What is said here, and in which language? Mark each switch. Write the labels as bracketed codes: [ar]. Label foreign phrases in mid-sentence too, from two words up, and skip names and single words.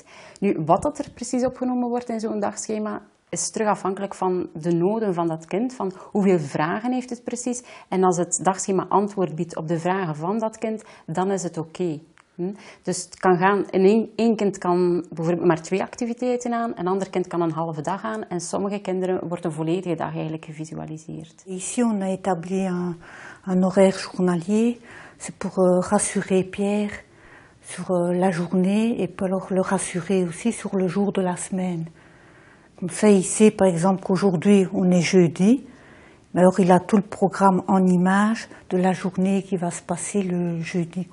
[nl] Nu, wat dat er precies opgenomen wordt in zo'n dagschema is terug afhankelijk van de noden van dat kind, van hoeveel vragen heeft het precies. En als het dagschema antwoord biedt op de vragen van dat kind, dan is het oké. Dus het kan gaan, één kind kan bijvoorbeeld maar 2 activiteiten aan, een ander kind kan een halve dag aan en sommige kinderen wordt een volledige dag eigenlijk gevisualiseerd. [fr] Ici on a établi un horaire journalier, c'est pour rassurer Pierre sur la journée et puis alors le rassurer aussi sur le jour de la semaine. Comme ça il sait par exemple qu'aujourd'hui on est jeudi, mais alors il a tout le programme en images de la journée qui va se passer le jeudi.